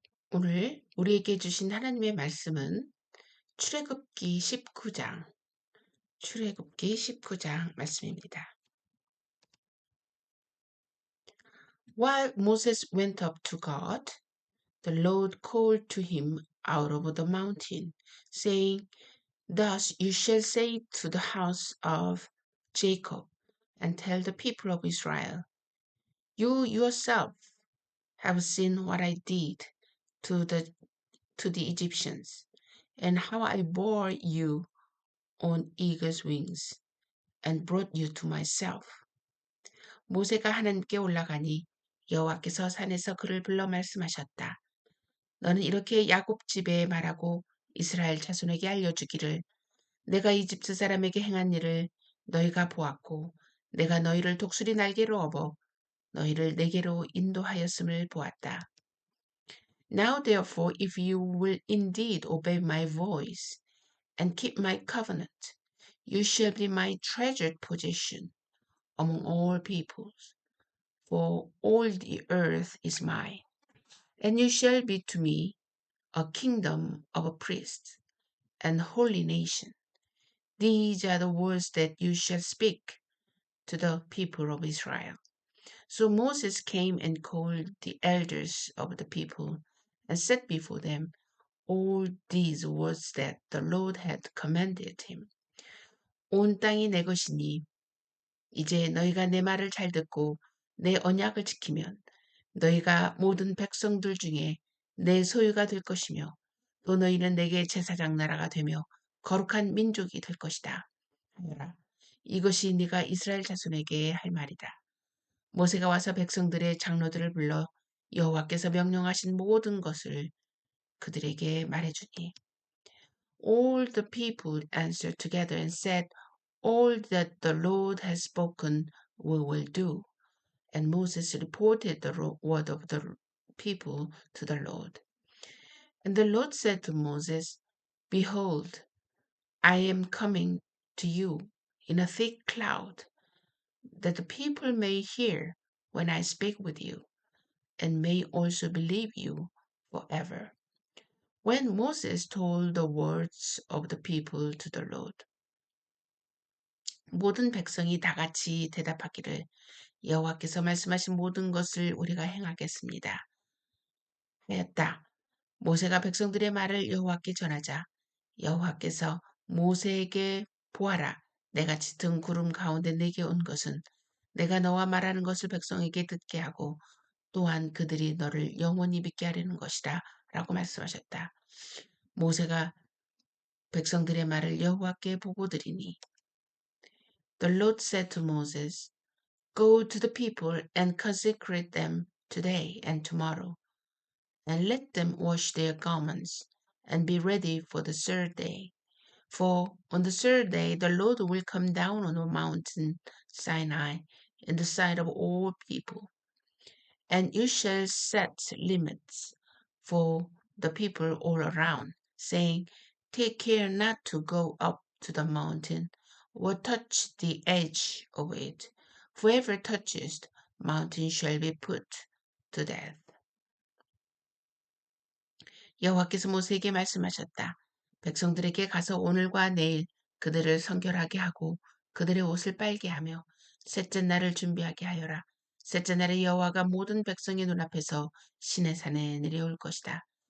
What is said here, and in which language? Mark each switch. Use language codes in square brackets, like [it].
[ko] 오늘 우리에게 주신 하나님의 말씀은 출애굽기 19장, 출애굽기 19장 말씀입니다. [en] While Moses went up to God, the Lord called to him out of the mountain, saying, Thus you shall say to the house of Jacob, and tell the people of Israel, You yourself have seen what I did to the Egyptians, and how I bore you on eagle's wings and brought you to myself. [ko] 모세가 하나님께 올라가니 여호와께서 산에서 그를 불러 말씀하셨다. 너는 이렇게 야곱 집에 말하고 이스라엘 자손에게 알려주기를 내가 이집트 사람에게 행한 일을 너희가 보았고 내가 너희를 독수리 날개로 업어 너희를 내게로 인도하였음을 보았다. [en] Now therefore if you will indeed obey my voice and keep my covenant, you shall be my treasured possession among all peoples, for all the earth is mine. And you shall be to me a kingdom of priests and holy nation. These are the words that you shall speak to the people of Israel. So Moses came and called the elders of the people and set before them all these words that the Lord had commanded him. [ko] 온 땅이 내 것이니 이제 너희가 내 말을 잘 듣고 내 언약을 지키면 너희가 모든 백성들 중에 내 소유가 될 것이며 또 너희는 내게 제사장 나라가 되며 거룩한 민족이 될 것이다. 하여라. 이것이 네가 이스라엘 자손에게 할 말이다. 모세가 와서 백성들의 장로들을 불러 여호와께서 명령하신 모든 것을 그들에게 말해주니 [en] All the people answered together and said, All that the Lord has spoken we will do. And Moses reported the word of the people to the Lord. And the Lord said to Moses, Behold, I am coming to you in a thick cloud, that the people may hear when I speak with you, and may also believe you forever. When Moses told the words of the people to the Lord, [ko] 모든 백성이 다 같이 대답하기를 여호와께서 말씀하신 모든 것을 우리가 행하겠습니다. 하였다. 모세가 백성들의 말을 여호와께 전하자 여호와께서 모세에게 보아라. 내가 짙은 구름 가운데 내게 온 것은 내가 너와 말하는 것을 백성에게 듣게 하고 또한 그들이 너를 영원히 믿게 하려는 것이다. 라고 말씀하셨다. 모세가 백성들의 말을 여호와께 보고 드리니 [en] The Lord said to Moses, Go to the people and consecrate them today and tomorrow, and let them wash their garments and be ready for the third day. For on the third day the Lord will come down on the mountain Sinai in the sight of all people, and you shall set limits for the people all around, saying, Take care not to go up to the mountain or touch the edge of it. Whoever touches the mountain shall be put to death. [ko] 여호와께서 모세에게 말씀하셨다. 백성들에게 가서 오늘과 내일 그들을 성결하게 하고 그들의 옷을 빨게 하며 셋째 날을 준비하게 하여라. 셋째 날에 여호와가 모든 백성의 눈앞에서 시내산에 내려올 것이다.